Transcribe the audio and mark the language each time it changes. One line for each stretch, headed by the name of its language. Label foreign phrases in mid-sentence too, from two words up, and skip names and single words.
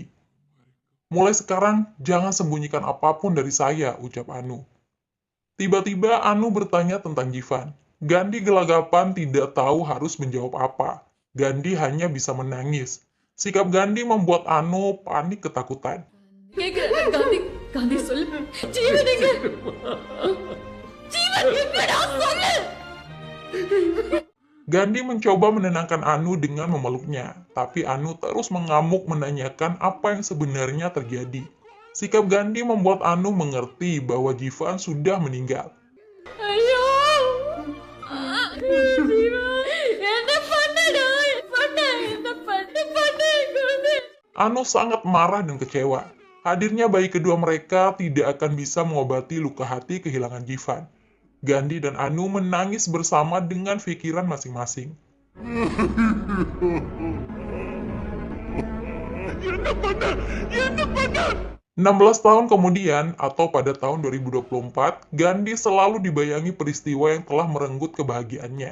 Indonesian: Mulai sekarang, jangan sembunyikan apapun dari saya, ucap Anu. Tiba-tiba Anu bertanya tentang Jivan. Gandhi gelagapan tidak tahu harus menjawab apa. Gandhi hanya bisa menangis. Sikap Gandhi membuat Anu panik ketakutan.
Tamil: Gandhi காந்தி சொல்லு, ஜீவன் எங்க? ஜீவன் எங்கடா சொல்லு?
Indonesian: Gandhi mencoba menenangkan Anu dengan memeluknya, tapi Anu terus mengamuk menanyakan apa yang sebenarnya terjadi. Sikap Gandhi membuat Anu mengerti bahwa Jivan sudah meninggal.
Tamil: ஐயோ! ஜீவன் என்ன பண்ணடா? என்ன பண்ண குழந்தை?
Indonesian: Anu sangat marah dan kecewa. Hadirnya bayi kedua mereka tidak akan bisa mengobati luka hati kehilangan Jivan. Gandhi dan Anu menangis bersama dengan pikiran masing-masing. 16 tahun kemudian, atau pada tahun 2024, Gandhi selalu dibayangi peristiwa yang telah merenggut kebahagiaannya.